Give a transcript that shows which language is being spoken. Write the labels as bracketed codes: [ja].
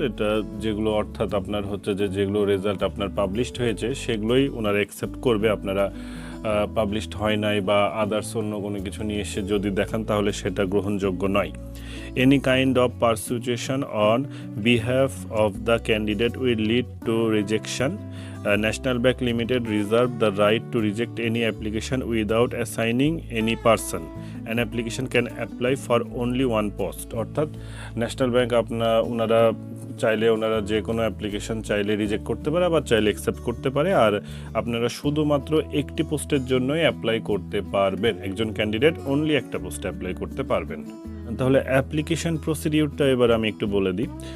[bn] এটা যেগুলো অর্থাৎ আপনার হচ্ছে যেগুলো রেজাল্ট আপনার পাবলিশড হয়েছে সেগুলোই ওনারা অ্যাকসেপ্ট করবে। আপনারা পাবলিশড হয় নাই বা আদার্স অন্য কোনো কিছু নিয়ে এসে যদি দেখান তাহলে সেটা গ্রহণযোগ্য নয়। [en] Any kind of persuasion on behalf of the candidate will lead to rejection. National Bank Limited reserve the right to reject any application without assigning any person. An application can apply for only one post. [bn] অর্থাৎ national bank ওনারা চাইলে ওনারা যে কোনো application চাইলে reject করতে পারে, আবার চাইলে অ্যাকসেপ্ট করতে পারে। আর আপনারা শুধুমাত্র একটি পোস্টের জন্যই অ্যাপ্লাই করতে পারবেন। একজন ক্যান্ডিডেট অনলি একটা পোস্টে অ্যাপ্লাই করতে পারবেন। তাহলে অ্যাপ্লিকেশন প্রসিডিউরটা এবার আমি একটু বলে দিই।